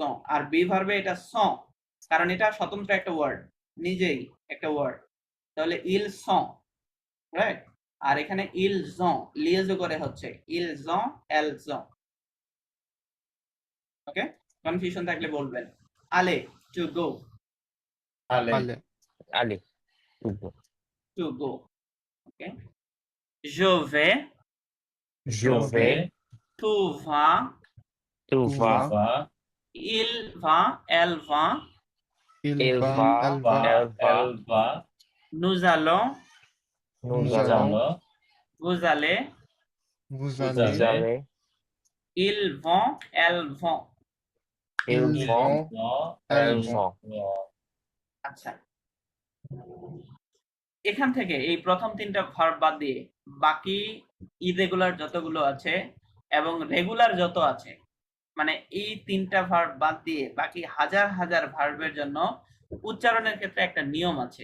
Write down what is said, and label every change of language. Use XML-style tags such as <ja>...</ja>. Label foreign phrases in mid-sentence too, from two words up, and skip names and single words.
<bn>আর বি ভার্বে এটা স, কারণ এটা স্বতন্ত্র একটা ওয়ার্ড, নিজেই একটা ওয়ার্ড, তাহলে</bn> <fr>ils sont,</fr> <bn>রাইট? আর এখানে</bn> <fr>ils ont</fr> <bn>লিয়াজো করে হচ্ছে</bn> <fr>ils ont elles ont.</fr> <bn>ওকে, কনফিউশন থাকলে বলবেন।</bn> <en>আলে, to go.</en> <fr>আলে Allez. Allez. Tu veux.</fr> <en>To go.</en> <fr>Okay. Je vais. je vais Tu vas. Tu Tu vas. vas. va Il va. Elle va. Il Il va. va. Elle va va. Elle va. elle va Nous allons. Nous Nous allons. allons Vous allez. Vous Vous allez. Vous allez. Ils vont. Elles vont. Ils Ils vont. vont. Elles Elles vont.</fr> <bn>আচ্ছা, এখান থেকে এই প্রথম তিনটা ভার্ব বাদ দিয়ে বাকি ইরেগুলার যতগুলো আছে এবং রেগুলার যত আছে, মানে এই তিনটা ভার্ব বাদ দিয়ে বাকি হাজার হাজার ভার্বের জন্য উচ্চারণের ক্ষেত্রে একটা নিয়ম আছে।</bn>